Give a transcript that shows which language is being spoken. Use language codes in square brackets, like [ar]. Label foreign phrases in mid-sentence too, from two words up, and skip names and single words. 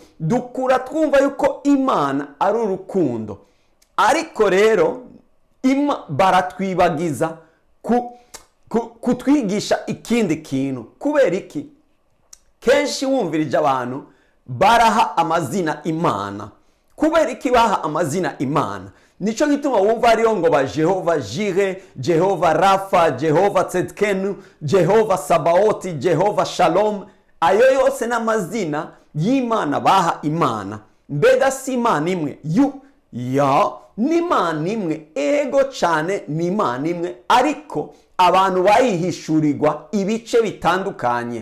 [rw] Dukura twumva yuko Imana ari urukundo, ariko rero baratwibagiza kutwigisha ikindi kintu. Kubera iki? Kenshi wumvirije abantu baraha amazina Imana. Kubera iki baha amazina Imana? Nico gituma wumva ariyo ngo ba Jehova Jire, Jehova Rafa, Jehova Tzedkenu, Jehova Sabaoti, Jehova Shalom. Ayo yose n'amazina y'Imana baha Imana. Mbega si Imana imwe? Ni Imana imwe, ego cyane ni Imana imwe, ariko abantu bayihishurirwa ibice bitandukanye.